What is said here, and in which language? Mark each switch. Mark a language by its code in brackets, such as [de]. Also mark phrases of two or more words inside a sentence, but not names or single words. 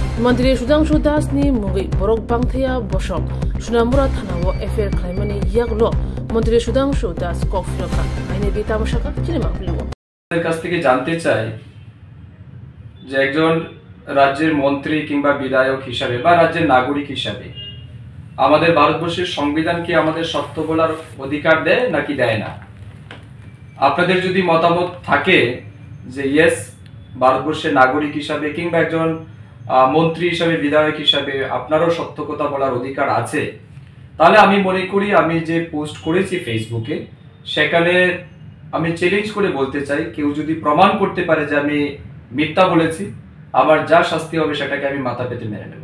[trp] Mandiri Sudangshu Dasni Mungi Borok Bangthaya Bosok Sunamura Thanawo Affair Claimani Yaglo Mandiri Sudangshu Das Kofiraka Aine Bita Mashaka Cinema Blue [bn] কাছ থেকে জানতে চাই যে একজন রাজ্যের মন্ত্রী কিংবা বিধায়ক হিসাবে বা রাজ্যের নাগরিক হিসাবে আমাদের ভারতবর্ষের সংবিধান কি আমাদের সত্য বলার অধিকার দেয় নাকি দেয় না? আপনাদের যদি মতামত থাকে যে ইয়েস, ভারতবর্ষের নাগরিক হিসাবে কিংবা একজন মন্ত্রী হিসাবে বিধায়ক হিসাবে আপনারও সত্য কথা বলার অধিকার আছে, তাহলে আমি মনে করি আমি যে পোস্ট করেছি ফেসবুকে সেখানে আমি চ্যালেঞ্জ করে বলতে চাই, কেউ যদি প্রমাণ করতে পারে যে আমি মিথ্যা বলেছি, আমার যা শাস্তি হবে সেটাকে আমি মাথা পেতে মেনে নেব।